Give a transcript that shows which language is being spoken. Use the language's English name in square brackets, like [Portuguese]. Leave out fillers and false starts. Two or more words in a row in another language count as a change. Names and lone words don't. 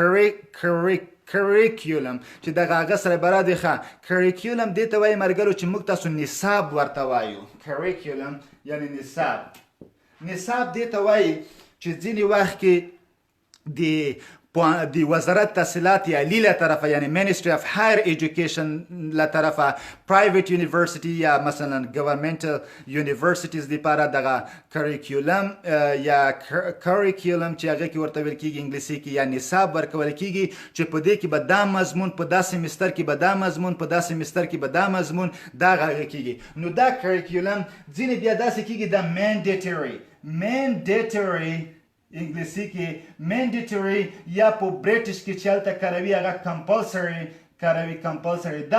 [Pashto] چې دغه هغه سره برابر دی curriculum دې ته وایي مرګلو چې موږ تاسو نصاب ورته وایو curriculum یعنی نصاب دې ته وایي چې ځینې وخت کې د [Persian] وزارت تحصیلات عالی [Pashto] له طرفه یعنی [English] Ministry of Higher Education [Pashto] له طرفه [English] private university [Pashto] یا مثلا [English] governmental universities [Pashto] دپاره دغه curriculum یا curriculum چې هغه کې ورته ویل کېږي انګلیسي کې یا نصاب ورکول کېږي چې په دې کې به دا مضمون په دا سیمستر کې به دا مضمون په دا سیمستر کې به دا مضمون دا هغه کېږي نو دا curriculum ځینې بیا داسې کېږي دا mandatory انګلیسي کې mandatory یا په برټش کې چې هلته کاروي هغه compulsory دا